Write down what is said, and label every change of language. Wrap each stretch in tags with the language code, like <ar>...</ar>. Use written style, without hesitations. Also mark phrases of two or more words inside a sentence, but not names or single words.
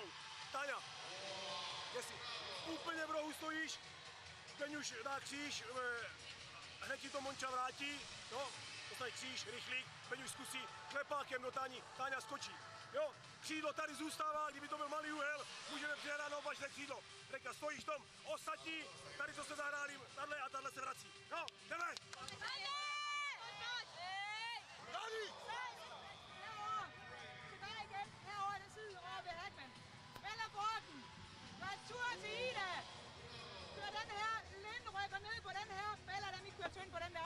<cs>Táňa, jestli úplně v rohu stojíš, Peňuš dá kříž, hned ti to Monča vrátí, no, postaví kříž, rychlík, Peňuš zkusí klepákem do Táni, Táňa skočí. Jo, křídlo tady zůstává, kdyby to byl malý úhel, můžeme přihrát na opačné křídlo. Reka, stojíš tom, ostatní, tady to se zahráli, tahle se vrací. No, jdeme! Dani!</cs> <da>Tilbage igen, herovre den side, over ved Hackman. Eller Borten. Retur til Ida. Kør den her, Linde rykker ned på den her, eller den I kører tynd på den der.</da>